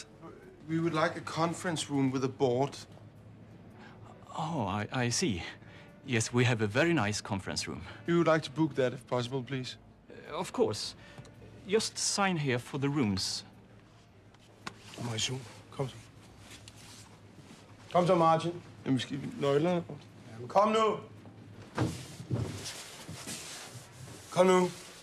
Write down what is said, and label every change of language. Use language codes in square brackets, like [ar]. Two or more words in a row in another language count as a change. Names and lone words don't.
[en] We would like a conference room with a board. Oh, I see. Yes, we have a very nice conference room. We would like to book that, if possible, please. Of course. Just sign here for the rooms. Operation. [da] Kom så. Kom så, Martin. Jamen, vi skal nøglerne. Jamen, kom nu. Kom nu.